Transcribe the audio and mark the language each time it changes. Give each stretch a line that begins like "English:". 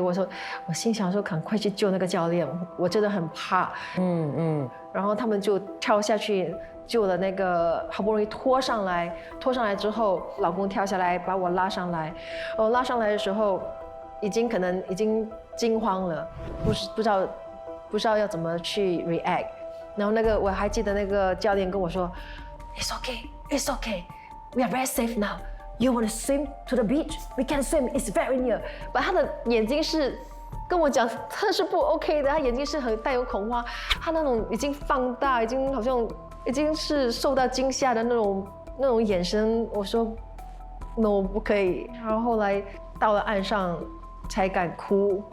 Chinese: 我心想说：“赶快去救那个教练，我真的很怕。” 然后他们就跳下去救了那个，好不容易拖上来之后，老公跳下来把我拉上来。拉上来的时候，可能已经惊慌了，不知道要怎么去 react。然后我还记得那个教练跟我说
English: ，It's okay, it's okay, we are very safe now. You want to swim to the beach? We can swim. It's very near.
Chinese: 把他的眼睛是跟我讲，他是不 OK 的，他眼睛是很带有恐慌，他那种已经放大，已经好像已经是受到惊吓的那种眼神。我说 No， 不可以。然后后来到了岸上才敢哭。